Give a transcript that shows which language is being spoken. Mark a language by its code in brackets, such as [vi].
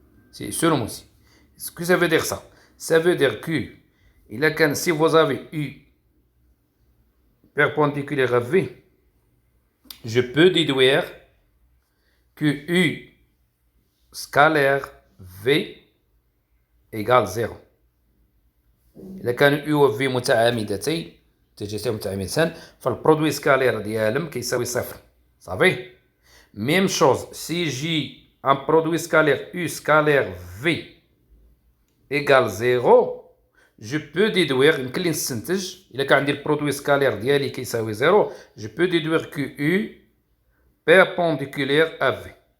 [fr] C'est selon moi aussi. Ce que ça veut dire ça? Ça veut dire que si vous avez U perpendiculaire à V, je peux déduire que U scalaire V égale 0. [ar] إذا كان U و V متعامدتين تجسيم متعامدتان فالبرودوي سكالير ديالهم كيساوي صفر. صافي. [fr] Même chose, si j'ai un produit scalaire U scalaire V égale 0, je peux déduire, [ar] يمكن لي نستنتج إلا كان عندي البرودوي سكالير ديالي كيساوي 0, [fr] je peux déduire que U perpendiculaire à V.